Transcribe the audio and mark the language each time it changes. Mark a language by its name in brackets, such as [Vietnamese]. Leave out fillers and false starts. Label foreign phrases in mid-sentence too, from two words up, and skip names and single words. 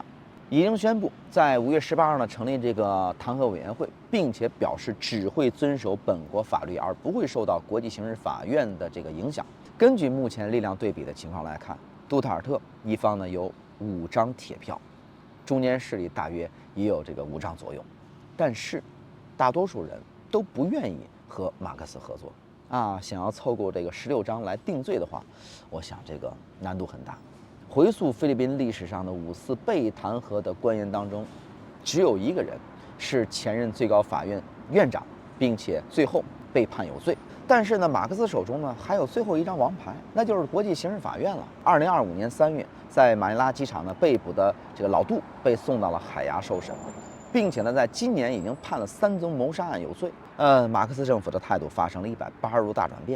[Chinese] 已經宣布在5月18號呢成立這個彈劾委員會，並且表示只會遵守本國法律，而不會受到國際刑事法院的這個影響。根據目前力量對比的情況來看， 杜特爾特一方呢有5張鐵票，中间勢力大約也有这个5张左右，但是大多数人都不愿意和马克思合作啊，想要凑够这个16张来定罪的话，我想这个难度很大。回溯菲律宾历史上的5次被弹劾的官员当中，只有1个人是前任最高法院院长，并且最後被判有罪。但是呢，馬克思手中呢還有最後一張王牌，那就是國際刑事法院了。2025年3月，在馬尼拉機場呢被捕的這個老杜被送到了海牙受審，並且呢在今年已經判了3宗謀殺案有罪。馬克思政府的態度發生了180度大轉變。